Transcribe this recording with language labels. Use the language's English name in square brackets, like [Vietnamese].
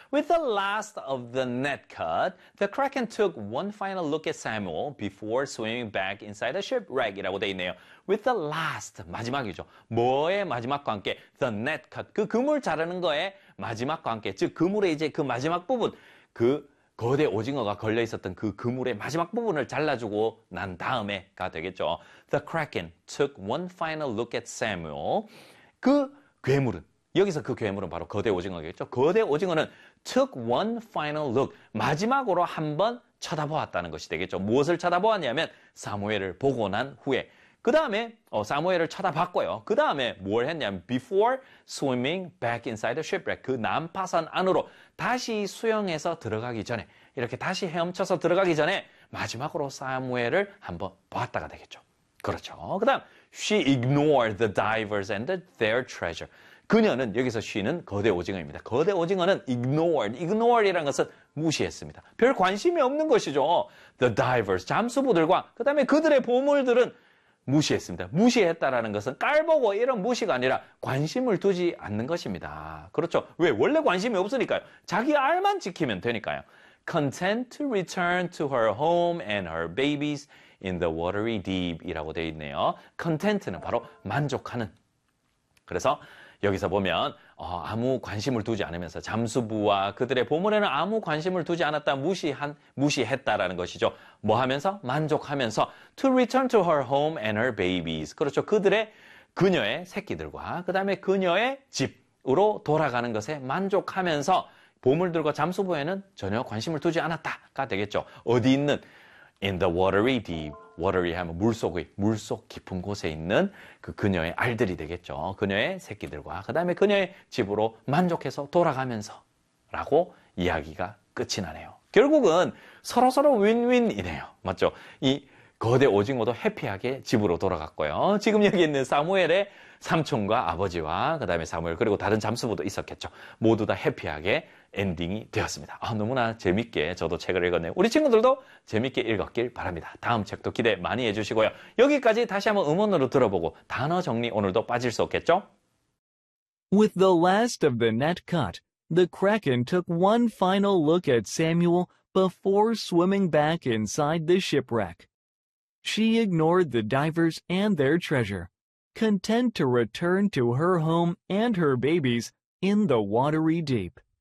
[English] With the last of the net cut, the Kraken took one final look at Samuel before swimming back inside the shipwreck [Korean] 이라고 되어 있네요. [English] With the last, [Korean] 마지막이죠. 뭐의 마지막과 함께 [English] the net cut, [Korean] 그 그물 자르는 거에 마지막과 함께, 즉 그물의 이제 그 마지막 부분, 그 거대 오징어가 걸려 있었던 그 그물의 마지막 부분을 잘라주고 난 다음에가 되겠죠. [English] The Kraken took one final look at Samuel. [Korean] 그 괴물은, 여기서 그 괴물은 바로 거대 오징어겠죠. 거대 오징어는 [English] took one final look, [Korean] 마지막으로 한번 쳐다보았다는 것이 되겠죠. 무엇을 쳐다보았냐면 사무엘을 보고 난 후에, 그 다음에 사무엘을 쳐다봤고요. 그 다음에 뭘 했냐면 [English] before swimming back inside the shipwreck, [Korean] 그 난파선 안으로 다시 수영해서 들어가기 전에, 이렇게 다시 헤엄쳐서 들어가기 전에 마지막으로 사무엘을 한번 봤다가 되겠죠. 그렇죠. 그 다음 [English] she ignored the divers and their treasure. [Korean] 그녀는, 여기서 she는 거대 오징어입니다. 거대 오징어는 ignored. ignored이라는 것은 무시했습니다. 별 관심이 없는 것이죠. [English] The divers, [Korean] 잠수부들과 그 다음에 그들의 보물들은 무시했습니다. 무시했다라는 것은 깔보고 이런 무시가 아니라 관심을 두지 않는 것입니다. 그렇죠. 왜? 원래 관심이 없으니까요. 자기 알만 지키면 되니까요. [English] Content to return to her home and her babies in the watery deep이라고 [Korean] 되어 있네요. Content는 바로 만족하는. 그래서 여기서 보면 아무 관심을 두지 않으면서 잠수부와 그들의 보물에는 아무 관심을 두지 않았다, 무시했다라는 것이죠. 뭐 하면서? 만족하면서 [English] to return to her home and her babies. [Korean] 그렇죠. 그들의 그녀의 새끼들과 그 다음에 그녀의 집으로 돌아가는 것에 만족하면서 보물들과 잠수부에는 전혀 관심을 두지 않았다가 되겠죠. 어디 있는? [English] In the watery deep. [Korean] Watery 하면 물속의, 물속 깊은 곳에 있는 그 그녀의 알들이 되겠죠. 그녀의 새끼들과 그 다음에 그녀의 집으로 만족해서 돌아가면서 라고 이야기가 끝이 나네요. 결국은 서로서로 윈윈이네요. 맞죠? 이 거대 오징어도 해피하게 집으로 돌아갔고요. 지금 여기 있는 사무엘의 삼촌과 아버지와 그 다음에 사무엘 그리고 다른 잠수부도 있었겠죠. 모두 다 해피하게 엔딩이 되었습니다. 아, 너무나 재밌게 저도 책을 읽었네요. 우리 친구들도 재밌게 읽었길 바랍니다. 다음 책도 기대 많이 해주시고요. 여기까지 다시 한번 음원으로 들어보고 단어 정리 오늘도 빠질 수 없겠죠? [English] With the last of the net cut, the Kraken took one final look at Samuel before swimming back inside the shipwreck. She ignored the divers and their treasure, content to return to her home and her babies in the watery deep.